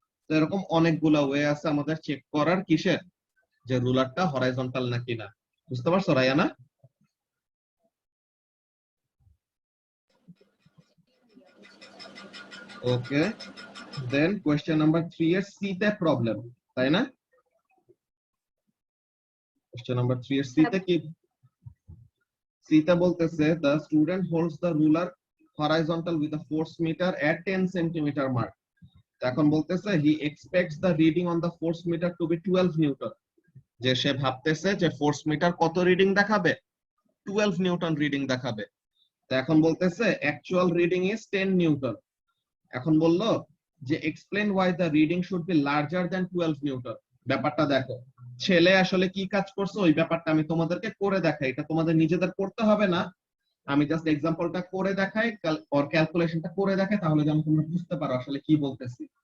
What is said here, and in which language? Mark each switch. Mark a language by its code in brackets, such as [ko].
[bn] তো এরকম অনেকগুলা ওয়ে আছে আমাদের চেক করার, কিসের, যে রুলারটা হরাইজন্টাল নাকি না। বুঝতে পারছো রায়ানা? ওকে, দেন কোয়েশ্চেন নাম্বার 3 এর সি তে প্রবলেম, তাই না? কোয়েশ্চেন নাম্বার 3 এর সি তে কি, সি তে বলতেছে [en] the student holds the ruler horizontal with a force meter at 10 centimeter mark. [bn] এখন বলতেছে [en] he expects the reading on the force meter to be 12 newton. [bn] যে সে ভাবতেছে যে ফোর্স মিটার কত রিডিং দেখাবে, 12 নিউটন রিডিং দেখাবে। তো এখন বলতেছে [en] Actual reading is 10 newton. [bn] এখন বললো যে [en] Explain why the reading should be larger than 12 newton. [bn] ব্যাপারটা দেখো, ছেলে আসলে কি কাজ করছে ওই ব্যাপারটা আমি তোমাদেরকে করে দেখাই, এটা তোমাদের নিজেদের করতে হবে না, আমি জাস্ট এক্সাম্পলটা করে দেখাই, ওর ক্যালকুলেশনটা করে দেখাই, তাহলে যেন তোমরা বুঝতে পারো আসলে কি বলতেছি।